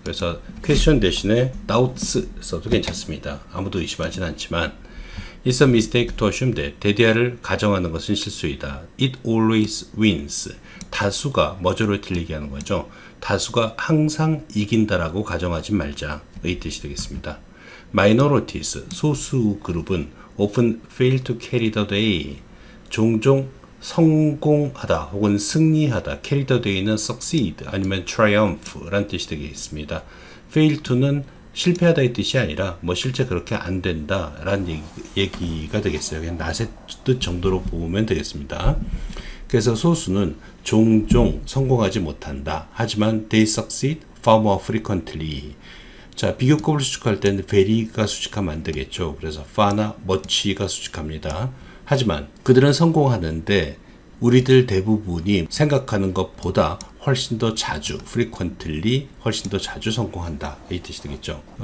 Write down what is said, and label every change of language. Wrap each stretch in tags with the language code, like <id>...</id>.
<ko>그래서 question 대신에 doubts 써도 괜찮습니다. 아무도 의심하지는 않지만</ko> <en>It's a mistake to assume that,</en> <ko>대디아를 가정하는 것은 실수이다.</ko> <en>It always wins,</en> <ko>다수가 majority를 얘기하는 거죠. 다수가 항상 이긴다라고 가정하지 말자 의 뜻이 되겠습니다. Minorities, 소수 그룹은</ko> <en>often fail to carry the day,</en> <ko>종종 성공하다 혹은 승리하다, carry the day는 succeed 아니면 triumph 라는 뜻이 되겠습니다. fail to는 실패하다 이 뜻이 아니라 뭐 실제 그렇게 안 된다 라는 얘기가 되겠어요. 그냥 낫의 뜻 정도로 보면 되겠습니다. 그래서 소수는 종종 성공하지 못한다. 하지만</ko> <en>they succeed far more frequently.</en> <ko>자, 비교급을 수식할 때는 very가 수식하면 안 되겠죠. 그래서 far나 much가 수식합니다. 하지만 그들은 성공하는데 우리들 대부분이 생각하는 것보다 훨씬 더 자주, frequently, 훨씬 더 자주 성공한다 이 뜻이 되겠죠.</ko>